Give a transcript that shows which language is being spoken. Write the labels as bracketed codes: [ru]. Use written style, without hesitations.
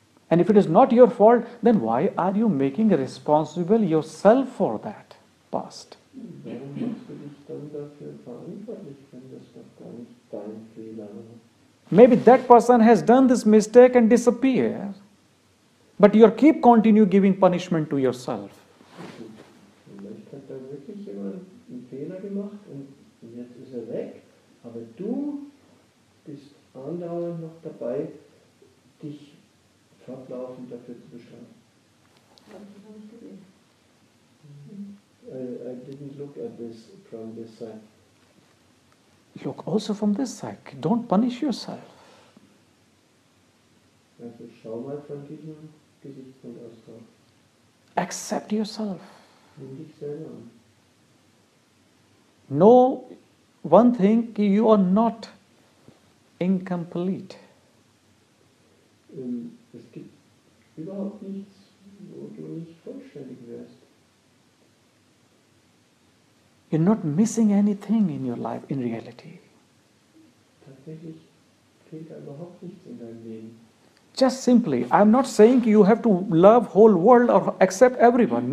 [en] And if it is not your fault, then why are you making responsible yourself for that past? [de] Warum machst du dich dann dafür verantwortlich, wenn das doch gar nicht dein Fehler war? [en] Maybe that person has done this mistake and disappeared, but you keep continue giving punishment to yourself. [de] Vielleicht hat da wirklich jemand einen Fehler gemacht und jetzt ist er weg, aber du bist andauernd noch dabei, dich fortlaufend dafür zu bestrafen. Das habe ich noch nicht gesehen. [en] I didn't look at this from this side. look also from this side. Don't punish yourself. [de] Also schau mal von diesem Gesichtspunkt aus drauf. [en] Accept yourself. [de] Nimm dich selber an. [en] Know one thing, you are not incomplete. [de] Es gibt überhaupt nichts, wo du nicht vollständig wärst. [en] You're not missing anything in your life, in reality. [de] Tatsächlich fehlt da überhaupt nichts in deinem Leben. [en] Just simply, I'm not saying you have to love whole world or accept everyone.